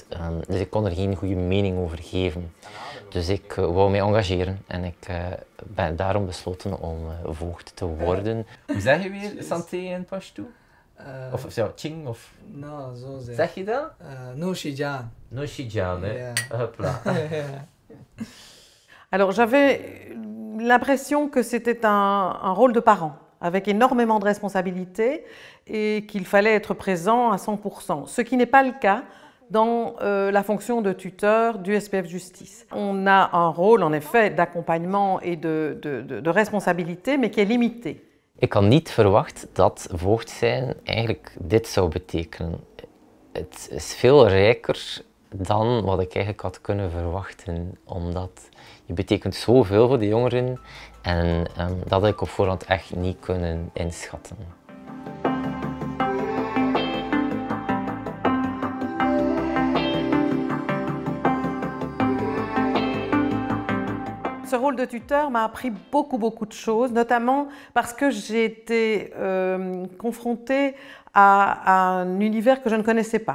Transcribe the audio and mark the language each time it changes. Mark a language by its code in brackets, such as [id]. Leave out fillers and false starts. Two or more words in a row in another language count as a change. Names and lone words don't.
[nl] Dus ik kon er geen goede mening over geven. Dus ik wou mij engageren en ik ben daarom besloten om voogd te worden. Hoe zeg je weer santé in Pashto? Of ja, ching of... Nou, zo zeg. Zeg je dat? Nooshijan. Nooshijan, hè? Ja. Hopla. [fr] Alors j'avais l'impression que c'était un rôle de parent, avec énormément de responsabilités et qu'il fallait être présent à 100%, ce qui n'est pas le cas dans la fonction de tuteur du SPF Justice. On a un rôle en effet d'accompagnement et de responsabilité, mais qui est limité. [nl] Ik had niet verwacht dat voogd zijn eigenlijk dit zou betekenen. Het is veel rijker dan wat ik eigenlijk had kunnen verwachten, omdat je betekent zoveel voor de jongeren en dat had ik op voorhand echt niet kunnen inschatten. [fr] Ce rôle de tuteur m'a appris beaucoup de choses, notamment parce que j'ai été confrontée à un univers que je ne connaissais pas.